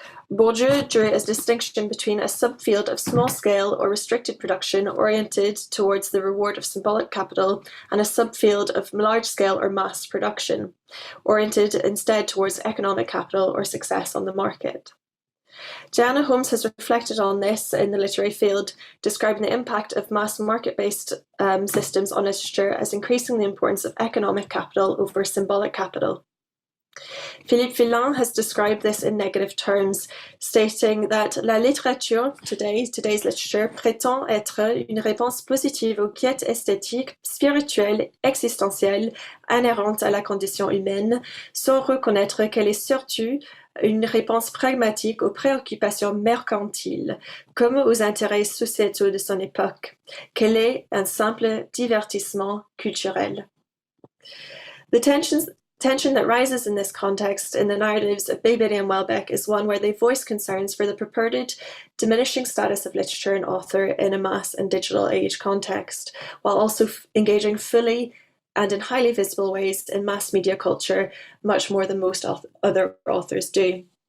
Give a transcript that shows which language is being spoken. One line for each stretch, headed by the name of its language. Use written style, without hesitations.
English: Bourdieu drew a distinction between a subfield of small-scale or restricted production oriented towards the reward of symbolic capital and a subfield of large-scale or mass production, oriented instead towards economic capital or success on the market. Diana Holmes has reflected on this in the literary field, describing the impact of mass market-based systems on literature as increasing the importance of economic capital over symbolic capital. Philippe Villain has described this in negative terms, stating that
French: la littérature,
English: today's literature,
French: prétend être une réponse positive aux quêtes esthétiques, spirituelles, existentielles, inhérentes à la condition humaine, sans reconnaître qu'elle est surtout une réponse pragmatique aux préoccupations mercantiles, comme aux intérêts sociétaux de son époque, qu'elle est un simple divertissement culturel.
English: The tension that rises in this context in the narratives of Beigbeder and Houellebecq is one where they voice concerns for the purported diminishing status of literature and author in a mass and digital age context, while also engaging fully and in highly visible ways in mass media culture, much more than most other authors do.